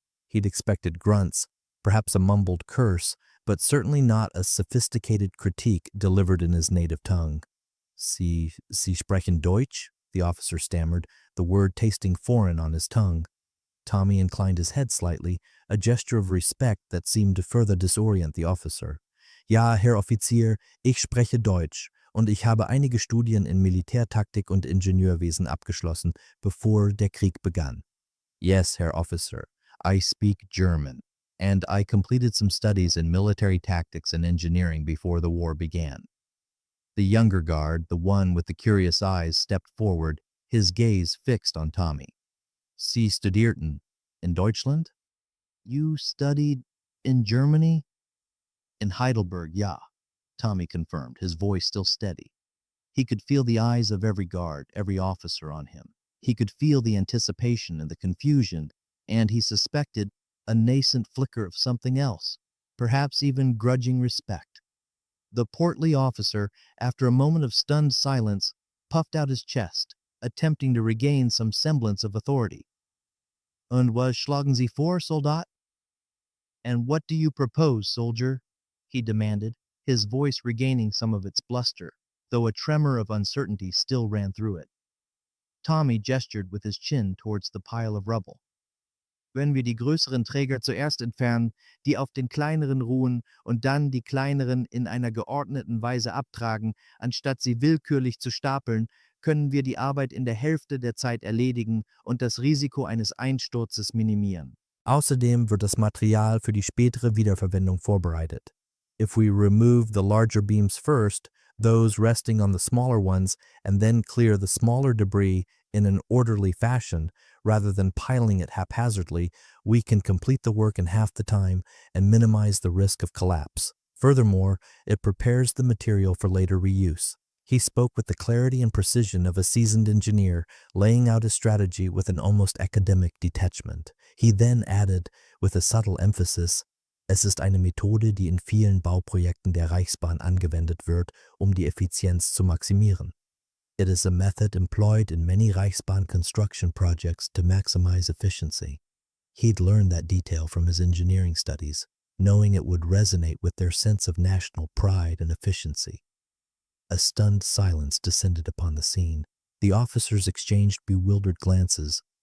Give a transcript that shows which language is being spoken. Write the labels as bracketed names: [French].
[English] He'd expected grunts, perhaps a mumbled curse, but certainly not a sophisticated critique delivered in his native tongue. [German] Sie sprechen Deutsch?" [English] the officer stammered, the word tasting foreign on his tongue. Tommy inclined his head slightly, a gesture of respect that seemed to further disorient the officer. [German] "Ja, Herr Offizier, ich spreche Deutsch, und ich habe einige Studien in Militärtaktik und Ingenieurwesen abgeschlossen, bevor der Krieg begann." [English] "Yes, Herr Officer, I speak German, and I completed some studies in military tactics and engineering before the war began." The younger guard, the one with the curious eyes, stepped forward, his gaze fixed on Tommy. [German] "Sie studierten in Deutschland?" [English] "You studied in Germany?" "In Heidelberg, ja," Tommy confirmed, his voice still steady. He could feel the eyes of every guard, every officer on him. He could feel the anticipation and the confusion, and he suspected a nascent flicker of something else, perhaps even grudging respect. The portly officer, after a moment of stunned silence, puffed out his chest, attempting to regain some semblance of authority. [German] "Und was schlagen Sie vor, Soldat?" [English] "And what do you propose, soldier?" he demanded, his voice regaining some of its bluster, though a tremor of uncertainty still ran through it. Tommy gestured with his chin towards the pile of rubble. [German] "Wenn wir die größeren Träger zuerst entfernen, die auf den kleineren ruhen, und dann die kleineren in einer geordneten Weise abtragen, anstatt sie willkürlich zu stapeln, können wir die Arbeit in der Hälfte der Zeit erledigen und das Risiko eines Einsturzes minimieren. Außerdem wird das Material für die spätere Wiederverwendung vorbereitet. [English] If we remove the larger beams first, those resting on the smaller ones, and then clear the smaller debris in an orderly fashion, rather than piling it haphazardly, we can complete the work in half the time and minimize the risk of collapse. Furthermore, it prepares the material for later reuse. He spoke with the clarity and precision of a seasoned engineer, laying out his strategy with an almost academic detachment. He then added, with a subtle emphasis, [German] es ist eine Methode, die in vielen Bauprojekten der Reichsbahn angewendet wird, die Effizienz zu maximieren. [English] It is a method employed in many Reichsbahn construction projects to maximize efficiency. He'd learned that detail from his engineering studies, knowing it would resonate with their sense of national pride and efficiency. A stunned silence descended upon the scene. The officers exchanged bewildered glances.